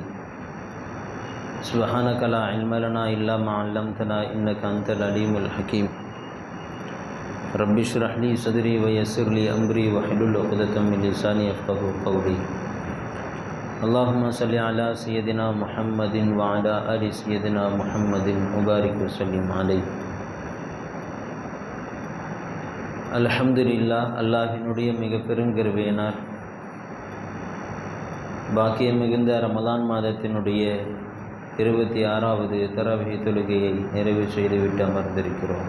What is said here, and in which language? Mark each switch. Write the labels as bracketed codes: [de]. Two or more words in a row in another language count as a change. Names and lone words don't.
[ar] سبحانك لا علم لنا إلا ما علمتنا إنك أنت العليم الحكيم. رب اشرح لي صدري ويسر لي أمري واحلل عقدة من لساني يفقهوا قولي. اللهم صل على سيدنا محمد وعلى آل سيدنا محمد وبارك وسلم عليه. الحمد لله. [ta] அல்லாஹினுடைய மிக பெருங்கருவையினார் பாக்கியம் மிகுந்த ரமலான் மாதத்தினுடைய 26வது தராவீஹ் தொழுகையை நிறைவு செய்துவிட்டு அமர்ந்திருக்கிறோம்.